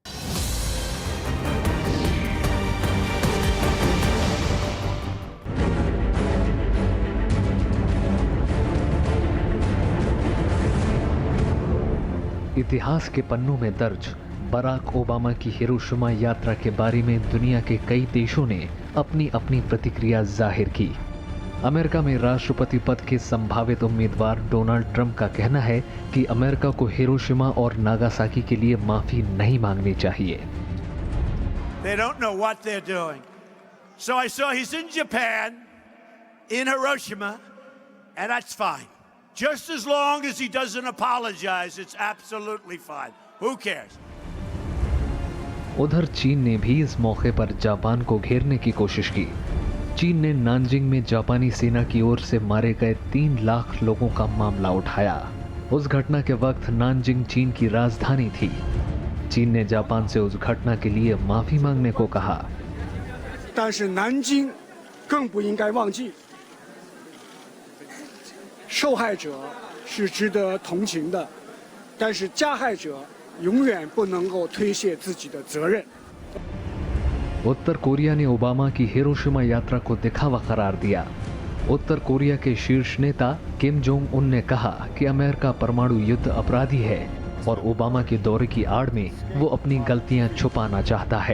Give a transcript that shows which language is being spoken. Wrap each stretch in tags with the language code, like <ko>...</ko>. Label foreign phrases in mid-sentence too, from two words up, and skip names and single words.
<hi>इतिहास के पन्नों में दर्ज बराक ओबामा की हिरोशिमा यात्रा के बारे में दुनिया के कई देशों ने अपनी अपनी प्रतिक्रिया जाहिर की। अमेरिका में राष्ट्रपति पद के संभावित उम्मीदवार डोनाल्ड ट्रंप का कहना है कि अमेरिका को हिरोशिमा और नागासाकी के लिए माफी नहीं मांगनी चाहिए।</hi> <en>They don't know what they're doing. So I saw he's in Japan, in Hiroshima, and that's fine. Just as long as he doesn't apologize, it's absolutely fine. Who cares?</en> <hi>उधर चीन ने भी इस मौके पर जापान को घेरने की कोशिश की। चीन ने नानजिंग में जापानी सेना की ओर से मारे गए 3 लाख लोगों का मामला उठाया। उस घटना के वक्त नानजिंग चीन की राजधानी थी। चीन ने जापान से उस घटना के लिए माफी मांगने को कहा।</hi> <zh>但是南京更不应该忘记，受害者是值得同情的，但是加害者永远不能够推卸自己的责任。</zh> <hi>उत्तर कोरिया ने ओबामा की हिरोशिमा यात्रा को दिखावा करार दिया। उत्तर कोरिया के शीर्ष नेता किम जोंग उन ने कहा कि अमेरिका परमाणु युद्ध अपराधी है और ओबामा के दौरे की आड़ में वो अपनी गलतियां छुपाना चाहता है।</hi>